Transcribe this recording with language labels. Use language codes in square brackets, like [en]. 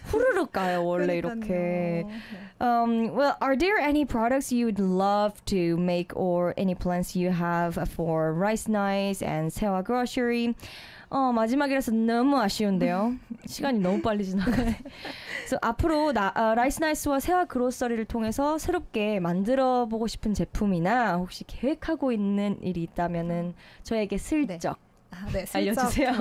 [ko] 후루룩 가요, 원래 이렇게. [en] well, are there any products you'd love to make or any plans you have for Rice Nice and Sewa Grocery? [ko] 마지막이라서 너무 아쉬운데요. 시간이 너무 빨리 지나가네. So, 앞으로 Rice Nice와 세화 그로서리를 통해서 새롭게 만들어보고 싶은 제품이나 혹시 계획하고 있는 일이 있다면은 저에게 슬쩍 알려주세요.